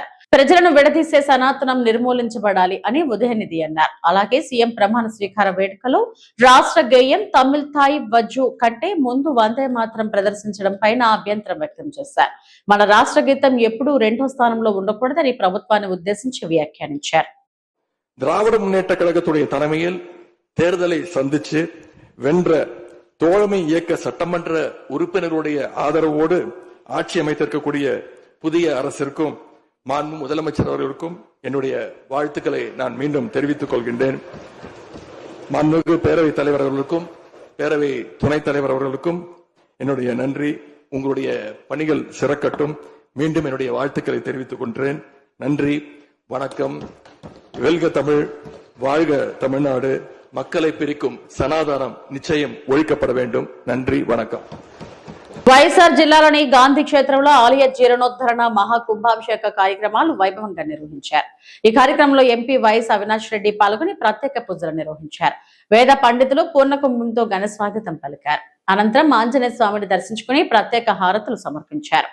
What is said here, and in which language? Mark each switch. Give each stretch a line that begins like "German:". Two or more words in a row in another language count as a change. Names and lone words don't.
Telugu: ప్రజలను విడదీసే సనాతనం నిర్మూలించబడాలి అని ఉదయనిధి అన్నారు. అలాగే సీఎం ప్రమాణ స్వీకార వేడుకలో రాష్ట్ర గేయం తమిళ్ థాయ్ వజ్జు కంటే ముందు వందే మాత్రం ప్రదర్శించడం పైన అభ్యంతరం వ్యక్తం చేశారు. మన రాష్ట్ర గీతం ఎప్పుడూ రెండో స్థానంలో ఉండకూడదని ప్రభుత్వాన్ని ఉద్దేశించి వ్యాఖ్యానించారు.
Tamil: திராவிட முன்னேற்ற கழகத்துடைய தலைமையில் தேர்தலை சந்திச்சு வென்ற தோழமை இயக்க சட்டமன்ற உறுப்பினருடைய ஆதரவோடு ஆட்சி அமைத்திருக்கக்கூடிய புதிய அரசிற்கும் மாண்பு முதலமைச்சர் அவர்களுக்கும் என்னுடைய வாழ்த்துக்களை நான் மீண்டும் தெரிவித்துக் கொள்கின்றேன். மாண்புமிகு பேரவைத் தலைவர் அவர்களுக்கும் பேரவை துணைத் தலைவர் அவர்களுக்கும் என்னுடைய நன்றி. உங்களுடைய பணிகள் சிறக்கட்டும். மீண்டும் என்னுடைய வாழ்த்துக்களை தெரிவித்துக் கொள்கிறேன். நன்றி, வணக்கம். வெல்க தமிழ், வாழ்க தமிழ்நாடு. மக்களை பிரிக்கும் சனாதானம் நிச்சயம் ఒழிக்கப்பட வேண்டும். நன்றி, వణకం.
Telugu: వైఎస్ఆర్ జిల్లాలోని గాంధీ క్షేత్రంలో ఆలయ జీర్ణోద్ధరణ మహాకుంభాభిషేక కార్యక్రమాలు వైభవంగా నిర్వహించారు. ఈ కార్యక్రమంలో ఎంపీ వైఎస్ అవినాష్ రెడ్డి పాల్గొని ప్రత్యేక పూజలు నిర్వహించారు. వేద పండితులు పూర్ణకుంభంతో ఘన స్వాగతం పలికారు. అనంతరం ఆంజనేయ స్వామిని దర్శించుకుని ప్రత్యేక హారతులు సమర్పించారు.